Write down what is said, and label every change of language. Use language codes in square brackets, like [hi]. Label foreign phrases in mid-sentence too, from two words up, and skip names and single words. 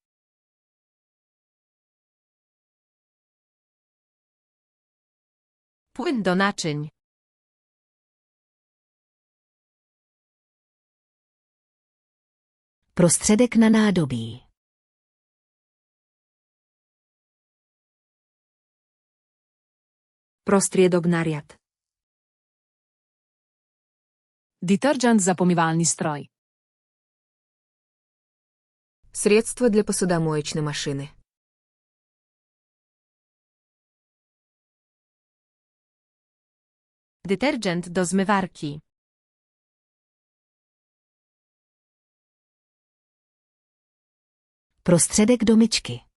[pl] Płyn do naczyń. [cs] Prostředek na nádobí. [sk] Prostriedok na riad. [sl] Detergent za pomivalni stroj. [ru] Средство для посудомоечной машины. [pl] Detergent do zmywarki. [cs] Prostředek do myčky.